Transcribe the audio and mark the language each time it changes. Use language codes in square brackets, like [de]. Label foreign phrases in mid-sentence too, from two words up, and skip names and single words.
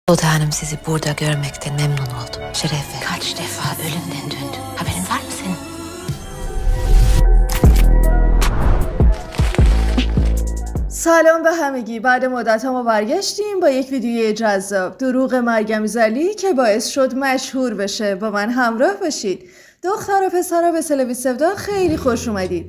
[tr] Sultan Hanım sizi burada görmekten memnun oldum. Şerefe. Kaç defa ölümden döndün. Haberin var mı senin? [fa] سلام به همگی. بعد مدت ها ما برگشتیم با یک ویدیوی جذاب. دروغ مریم زلی که باعث شد مشهور بشه. با من همراه باشید. دختر و پسرا به سلبی سفدا خیلی خوش اومدید.